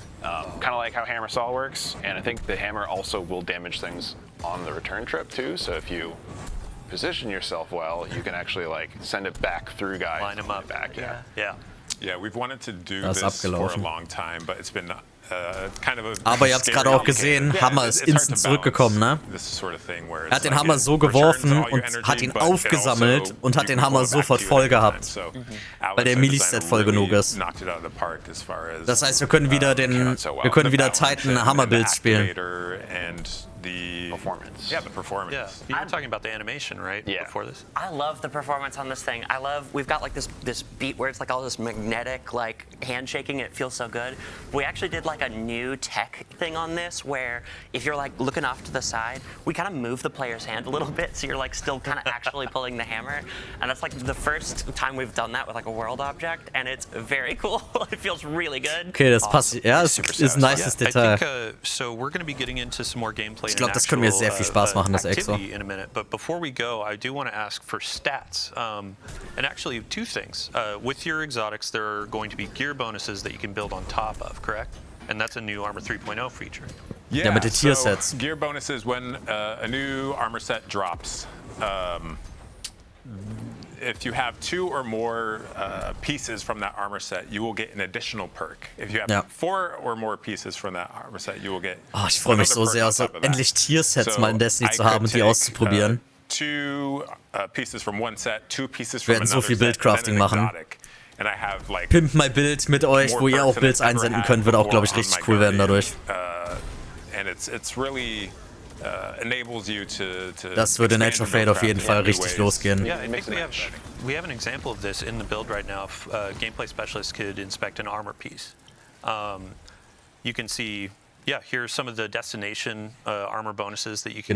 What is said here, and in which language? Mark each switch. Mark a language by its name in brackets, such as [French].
[English] Kind of like how hammer saw works, and I think the hammer also will damage things on the return trip too. So if you position yourself well, you can actually like send it back through guys. Line them up. Back, Yeah, we've wanted to do this for a long time, but it's been kind of a [German] aber ihr habt es gerade auch gesehen, Hammer ist instant zurückgekommen, ne? Er hat den Hammer so geworfen und hat ihn aufgesammelt und hat den Hammer sofort voll gehabt, weil der Melee-Stat voll genug ist. Das heißt, wir können wieder Titan Hammer-Builds spielen. [English] The performance. Yeah, the performance. Yeah, you were talking about the animation, right? Yeah. Before this. I love the performance on this thing. We've got like this beat where it's like all this magnetic like handshaking. It feels so good. We actually did like a new tech thing on this where if you're like looking off to the side, we kind of move the player's hand a little bit, so you're like still kind of actually pulling the hammer. And that's like the first time we've done that with like a world object, and it's very cool. It feels really good. [German] Okay, das passt. Ja, es ist ein nices Detail. [English] I think, so we're going to be getting into some more gameplay. [German] Ich glaube, das können mir sehr viel Spaß machen, das Exo. [English] In a minute, but before we go, I do want to ask for stats, and actually two things. With your exotics, there are going to be gear bonuses that you can build on top of, correct? And that's a new Armor 3.0 feature. Yeah, [German] mit den Tier-Sets. [English] So gear bonuses when a new armor set drops. If you have 2 or more pieces from that armor set, you will get an additional perk. If you have 4 or more pieces from that armor set, you will get. [German] Oh, ich freue mich so sehr, endlich Tier-Sets mal in Destiny zu haben und die auszuprobieren. [English] 2 pieces from one set, 2 pieces from another set. [German] Wir werden so viel Build-Crafting machen. Pimp my Build mit euch, wo ihr auch Builds einsenden könnt, wird auch, glaube ich, richtig cool werden dadurch. [English] And it's really enables you to [German] das würde in Age of Fate auf jeden Fall richtig losgehen. [English] Yeah, I think we have an example of this in the build right now. If gameplay specialists could inspect an armor piece, you can see. Yeah, here are some of the destination armor bonuses that you can